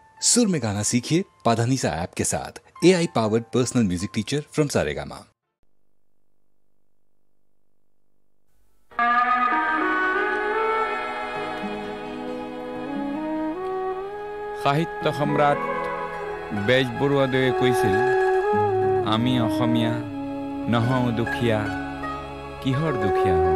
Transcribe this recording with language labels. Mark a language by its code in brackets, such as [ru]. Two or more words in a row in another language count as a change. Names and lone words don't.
[hi] सुर में गाना सीखिए पाधानीसा ऐप के साथ। [en] AI powered personal music teacher from Saregama. [as] সাহিত্য সম্ৰাট বেজ বৰুৱাদেৱে কৈছিল, আমি অসমীয়া নহওঁ দুখীয়া, কিহৰ দুখীয়া হওঁ?